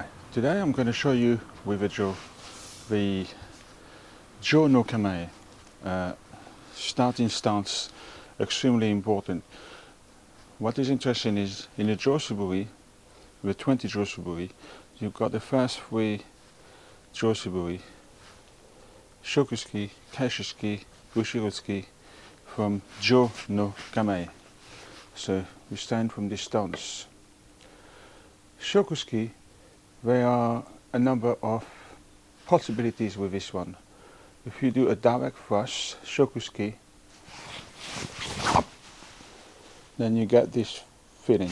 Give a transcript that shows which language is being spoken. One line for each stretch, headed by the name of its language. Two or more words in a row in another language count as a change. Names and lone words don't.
English: Today I'm going to show you with a the Jo No Kamae. Starting stance, extremely important. What is interesting is in the Jo Suburi, the 20 Jo Suburi, you've got the first 3 Jo Suburi, Shokuski, Kaishuski, Ushiroski from Jo No Kamae. So we stand from this stance. Shokuski, there are a number of possibilities with this one. If you do a direct thrust, Shokuski, then you get this feeling.